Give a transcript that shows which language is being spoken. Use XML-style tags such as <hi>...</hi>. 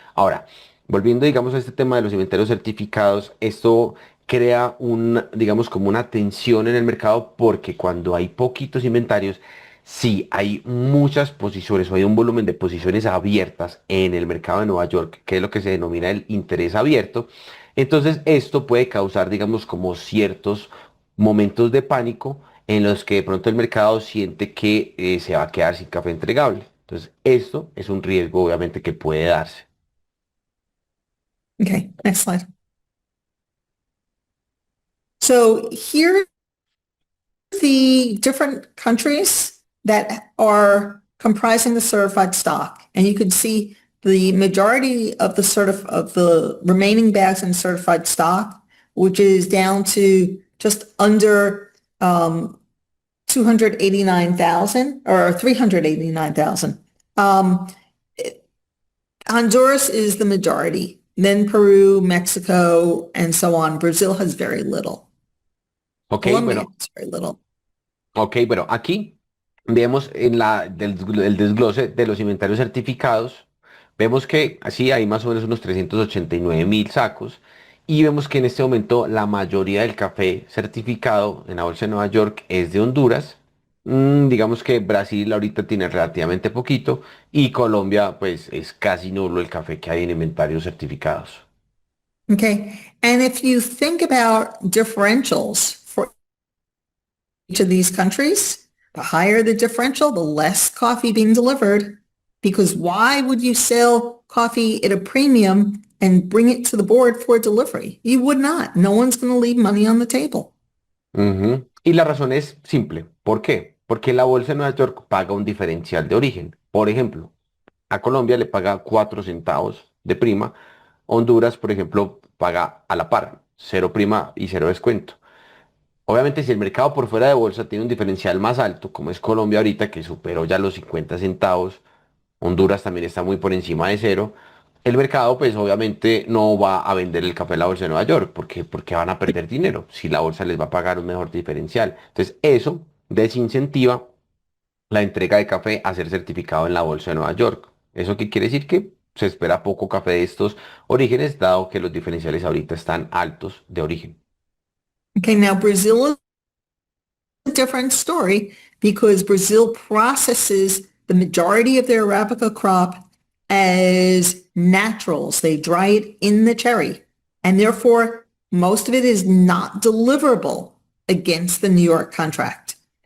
<es>Ahora, volviendo, digamos, a este tema de los inventarios certificados, esto crea un, digamos, como una tensión en el mercado porque cuando hay poquitos inventarios, sí, hay muchas posiciones o hay un volumen de posiciones abiertas en el mercado de Nueva York, que es lo que se denomina el interés abierto. Entonces, esto puede causar, digamos, como ciertos momentos de pánico en los que de pronto el mercado siente que se va a quedar sin café entregable. Entonces, esto es un riesgo, obviamente, que puede darse.</es> <en>Okay, next slide. So here are the different countries that are comprising the certified stock. And you can see the majority of the remaining bags in certified stock, which is down to just under 289,000 or 389,000. Honduras is the majority, then Peru, Mexico, and so on. Brazil has very little. Ok, Colombia</en> <es>bueno,</es> <en>has very little.</en> <es>ok, bueno, aquí vemos en el desglose de los inventarios certificados, vemos que así hay más o menos unos 389.000 sacos y vemos que en este momento la mayoría del café certificado en la bolsa de Nueva York es de Honduras. Digamos que Brasil ahorita tiene relativamente poquito y Colombia pues es casi nulo el café que hay en inventarios certificados.</es> <en>Okay. And if you think about differentials for each of these countries, the higher the differential, the less coffee being delivered. Because why would you sell coffee at a premium and bring it to the board for delivery? You would not. No one's going to leave money on the table.</en> <es>Ujú. Y la razón es simple. ¿Por qué? Porque la bolsa de Nueva York paga un diferencial de origen. Por ejemplo, a Colombia le paga 4 centavos de prima. Honduras, por ejemplo, paga a la par, cero prima y cero descuento. Obviamente, si el mercado por fuera de bolsa tiene un diferencial más alto, como es Colombia ahorita, que superó ya los 50 centavos, Honduras también está muy por encima de cero, el mercado pues obviamente no va a vender el café en la bolsa de Nueva York, porque van a perder dinero si la bolsa les va a pagar un mejor diferencial. Entonces, eso desincentiva la entrega de café a ser certificado en la bolsa de Nueva York. ¿Eso qué quiere decir? Que se espera poco café de estos orígenes, dado que los diferenciales ahorita están altos de origen.</es> <en>Okay, now Brazil is a different story because Brazil processes the majority of their Arabica crop as naturals. They dry it in the cherry, and therefore most of it is not deliverable against the New York contract.</en>